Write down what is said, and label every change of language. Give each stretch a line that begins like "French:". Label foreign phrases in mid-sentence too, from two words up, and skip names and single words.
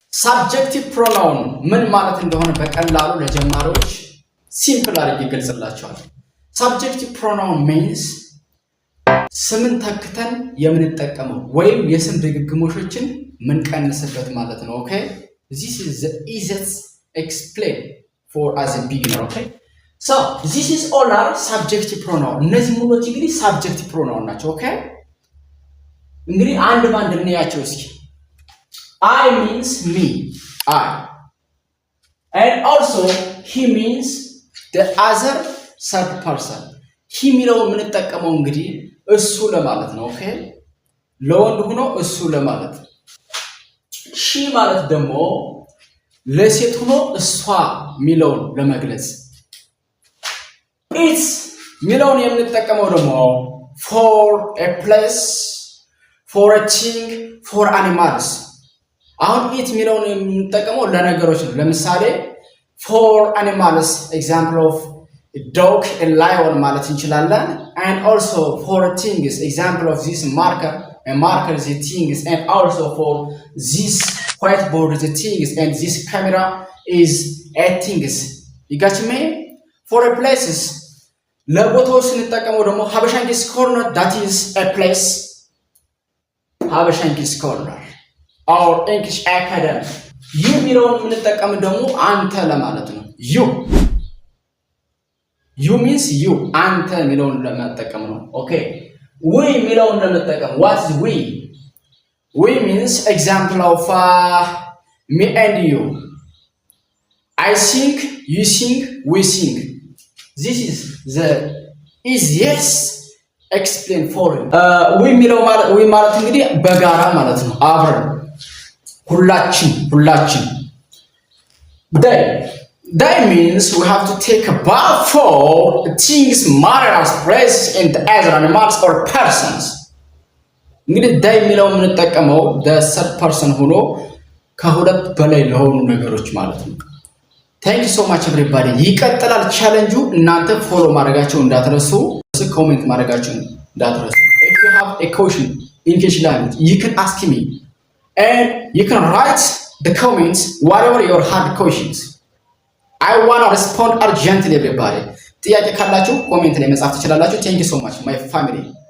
English: subjective pronoun
Amharic: ምን ማለት እንደሆነ በቀላሉ ለጀማሪዎች ሲምፕል አድርጌ ገልጽላችኋለሁ።
English: subjective pronoun means
Amharic: ስምን ተክተን የምንጠቀመው ወይም የስም ድግግሞሾችን ምንቀንስበት ማለት ነው።
English: okay this is the easiest explain for as a beginner. okay so this is all are subjective pronoun
Amharic: እነዚህ ሙሉዎች እንግዲህ
English: subjective pronoun ናቸው። okay
Amharic: እንግዲህ አንድ ባንድ እንያቸው እስኪ
English: I means me, I. And also, he means the other third person.
Amharic: He ሚለው የምንጠቀመው እንግዲህ እሱ ለማለት ነው። ኦኬ ለወንድ ሆኖ እሱ ለማለት she ማለት ደግሞ ለሴት ሆኖ እሷ ሚለውን ለመግለጽ it's ሚለውን የምንጠቀመው ደግሞ
English: for a place, for a thing, for animals.
Amharic: አሁን ኢት ሚለውን የምንጠቀመው ለነገሮች ነው። ለምሳሌ
English: for animals example of a dog, a lion
Amharic: ማለት እንችላለን.
English: and also for things example of this marker, a marker is a things, and also for this whiteboard is a things, and this camera is a things. you got me? for a places
Amharic: ለቦታው ስንጠቀመው ደግሞ
English: ሀበሻንኪስ corner, that is a place. ሀበሻንኪስ corner or English Academy. you
Amharic: ሚለውን የምንጠቀም ደግሞ አንተ ለማለት ነው።
English: you means you
Amharic: አንተ ሚለውን ለመጠቀም ነው።
English: okay we
Amharic: ሚለውን ለመጠቀም
English: what is we means example of me and you. I sing, you sing, we sing. this is the easiest explain for you. we
Amharic: ሚለው ማለት እንግዲህ በጋራ ማለት ነው። አብረን ሁላችን
English: they means we have to take a bath for things matters places and other animals or persons.
Amharic: እንግዲህ they ሚለው የምንጠቀመው
English: the third person
Amharic: ሆኖ ከሁለት በላይ ለሆኑ ነገሮች ማለት ነው።
English: thank you so much everybody.
Amharic: ይቀጥላል ቻሌንጁ። እናንተ ፎሎ ማድረጋችሁ እንዳትረሱ፣ ኮሜንት ማድረጋችሁ እንዳትረሱ።
English: if you have a question in English language you can ask me and you can write the comments whatever your hard questions. I want to respond urgently everybody.
Amharic: ጥያቄ ካላችሁ ኮሜንት ላይ መጻፍ ትችላላችሁ.
English: thank you so much my family.